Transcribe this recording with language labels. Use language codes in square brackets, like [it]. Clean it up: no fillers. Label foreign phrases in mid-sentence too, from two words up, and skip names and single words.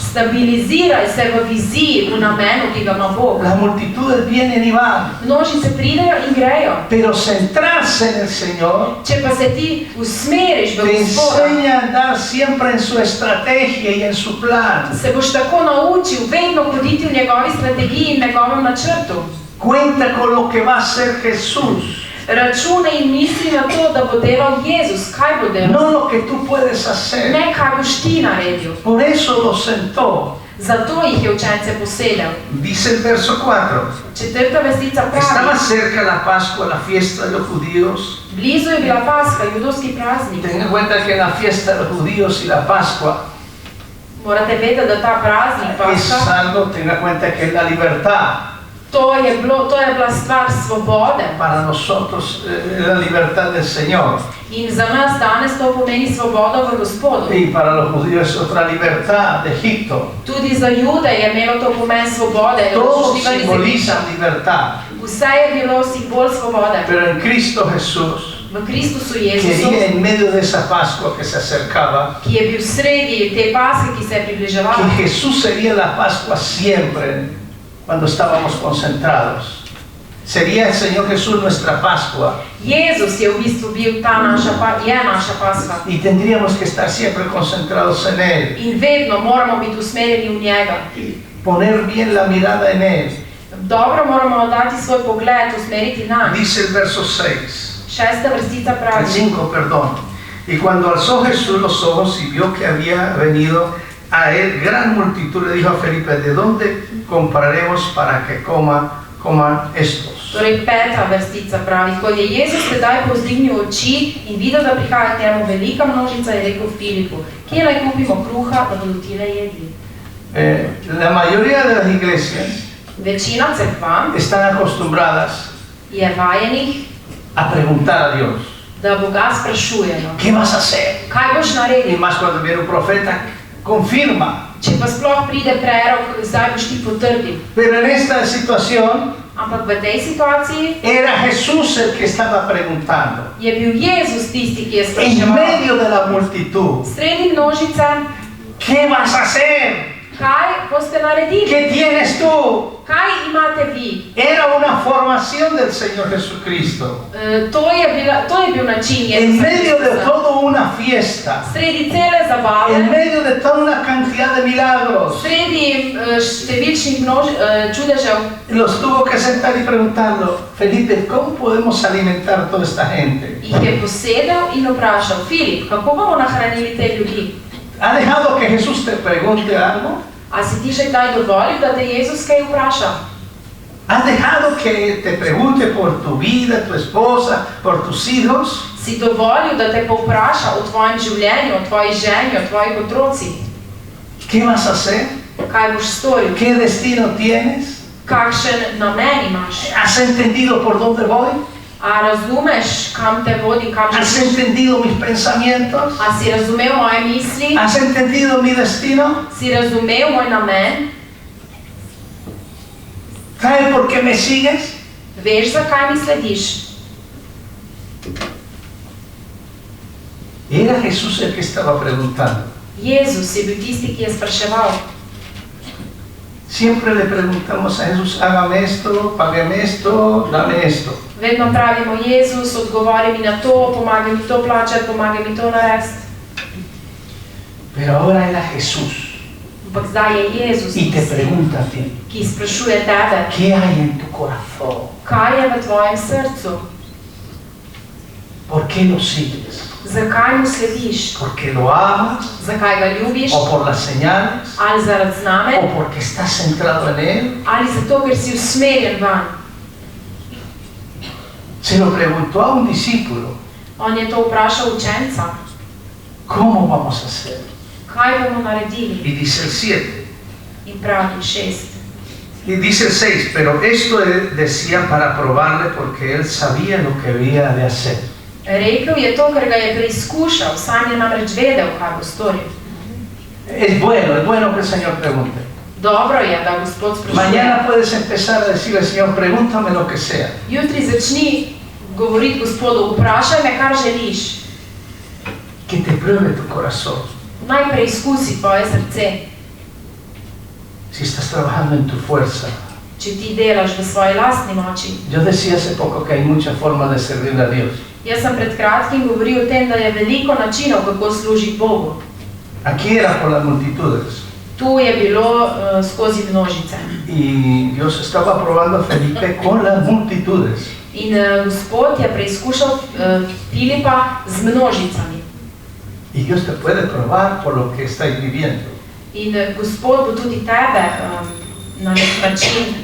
[sl] Stabiliziraj se v viziji, v namenu, ki ga ima Bog. [es] Las multitudes vienen y van, [sl] Množice pridejo in grejo. [es] pero centrarse en el Señor [sl] Če pa se ti usmeriš v te Gospoda, [es] enseña a andar siempre en su estrategia y en su plan. [sl] se boš tako naučil vedno hoditi v njegovi strategiji in njegovem načrtu. [es] Cuenta con lo que va a hacer Jesús, [sl] Računaj in misli na to, da bo delal Jezus. Kaj bo delal? [es] no lo que tú puedes hacer. [sl] Ne, kaj boš ti naredil. [es] Por eso lo sentó. [sl] Zato jih je učence posedel. [es] Dice el verso 4. [sl] Četrta vrstica [es] Estaba [sl] pravi, [es] cerca la Pascua, la fiesta de los judíos. [sl] blizu je bila Paska, judovski praznik. [es] Ten en cuenta que la fiesta de los judíos y la Pascua [sl] Morate vedeti, da ta praznik, [es] es [sl] Paska, [es] algo, tenga en cuenta que es la libertad. [sl] to je bila stvar svobode. [es] Para nosotros la libertad del Señor. [sl] In za nas danes to pomeni svobodo v Gospodu. [es] Y para los judíos es otra libertad de Egipto. [sl] Tudi za Jude je imelo to pomen svobode, da [es] Todo [sl] so šli ven iz [es] simboliza [sl] Egipta. [es] libertad. [sl] Vse je bilo simbol svobode. [es] Pero en Cristo Jesús, [sl] V Kristusu Jezusu, [es] quería en medio de esa Pascua que se acercaba, ki je bil sredi te Paske, ki se je približevala, que Jesús sería la Pascua siempre cuando estábamos concentrados. Sería el Señor Jesús nuestra Pascua [sl] Jezus je v bistvu bil ta naša Paska. [es] y tendríamos que estar siempre concentrados en Él, [sl] In vedno moramo biti usmerjeni v njega. [es] poner bien la mirada en Él. [sl] Dobro moramo dati svoj pogled, usmeriti na. [es] Dice el verso 6. [sl] Šesta vrstica [es] El [sl] pravi. [es] 5, perdón. Y cuando alzó Jesús los ojos y vio que había venido a él gran multitud, le dijo a Felipe, ¿de dónde compraremos para que coman estos? [sl] Torej, peta vrstica pravi, ko je Jezus sedaj povzdignil oči in videl, da prihaja k njemu velika množica, je rekel Filipu, kje naj kupimo kruha, da bodo tile jedli? [es] La mayoría de las iglesias [sl] Večina cerkva [es] están acostumbradas [sl] je vajenih, [es] a preguntar a Dios, [sl] da Boga sprašujejo, [es] ¿qué vas a hacer? [sl] kaj boš [es] Y [sl] naredil? [es] más cuando viene un profeta, confirma. [sl] Če pa sploh pride prerok, zdaj boš ti potrdil. [es] Pero en esta situación [sl] Ampak v tej situaciji [es] era Jesús el que estaba preguntando. [sl] je bil Jezus tisti, ki je [es] En [sl] spraševal. [es] medio de la multitud, [sl] Sredi množice, [es] ¿qué vas a hacer? [sl] kaj boste naredili? [es] ¿Qué tienes tú? [sl] Kaj imate vi? [es] Era una formación del Señor Jesucristo. [sl] To je bil način [es] En [sl] Jezusa [es] medio de [sl] Kristusa. [es] toda una fiesta, [sl] Sredi cele [es] en [sl] zabave, [es] medio de toda una cantidad de milagros, [sl] sredi številčnih čudežev, [es] los tuvo que sentar y preguntarlo, Felipe, ¿cómo podemos alimentar toda esta gente? [sl] jih je posedel in vprašal, Filip, kako bomo nahranili te ljudi? [es] ¿Ha dejado que Jesús te pregunte algo? [sl] A si ti že kdaj dovolil, da te Jezus kaj vpraša? [es] ¿Has dejado que te pregunte por tu vida, tu esposa, por tus hijos? [sl] Si dovolil, da te povpraša o tvojem življenju, o tvoji ženi, o tvojih otrocih? [es] ¿Qué vas a hacer? [sl] Kaj boš storil? [es] ¿Qué destino tienes? [sl] Kakšen namen imaš? [es] ¿Has entendido por dónde voy? [sl] A razumeš, kam te vodi, kam [es] ¿Has [sl] želiš? [es] entendido mis pensamientos? [sl] A si razumel moje misli? [es] ¿Has entendido mi destino? [sl] Si razumel moj namen? [es] ¿Sabes por qué me sigues? [sl] Veš, zakaj mi slediš? [es] Era Jesús el que estaba preguntando. [sl] Jezus je bil tisti, ki je spraševal. [es] Siempre le preguntamos a Jesús, hágame esto, págame esto, dame esto. [sl] Vedno pravimo, Jezus, odgovori mi na to, pomagaj mi to plačati, pomagaj mi to narediti. [es] Pero ahora era Jesús [sl] Ampak zdaj je Jezus, [es] y te pregunta a ti, [sl] ki sprašuje tebe, [es] ¿qué hay en tu corazón? [sl] kaj je v tvojem srcu? [es] ¿Por qué lo sigues? [sl] Zakaj mu slediš? [es] ¿Porque lo amas [sl] Zakaj ga ljubiš? [es] o por las señales [sl] Ali zaradi znamenj? [es] o porque estás centrado en Él? [sl] Ali zato, ker si usmerjen van? [es] Se lo preguntó a un discípulo, [sl] On je to vprašal učenca. [es] ¿cómo vamos a hacer? [sl] Kaj bomo naredili? [es] Y dice el 7. [sl] In pravi 6. [es] Y dice el 6, pero esto decía para probarle porque él sabía lo que había de hacer. [sl] Rekel je to, ker ga je preizkušal, sam je namreč vedel, kaj bo storil. [es] Es bueno que el Señor pregunte. [sl] Dobro je, da Gospod sprašuje. [es] Mañana puedes empezar a decirle, Señor, pregúntame lo que sea. [sl] Jutri začni govoriti Gospodu, vprašaj me, kar želiš. [es] Que te pruebe tu corazón. [sl] Naj preizkusi tvoje srce. [es] Si estás trabajando en tu fuerza. [sl] Če ti delaš v svoji lastni moči. [es] Yo decía hace poco que hay muchas formas de servirle a Dios. [sl] Jaz sem pred kratkim govoril o tem, da je veliko načinov, kako služiti Bogu. [es] Aquí era por las multitudes. [sl] Tu je bilo skozi množice. [es] Y Dios estaba probando a Felipe con las multitudes. [sl] In Gospod je preizkušal Filipa z množicami. [es] Y Dios te puede probar por lo que estáis viviendo. [sl] In Gospod bo tudi tebe na nek način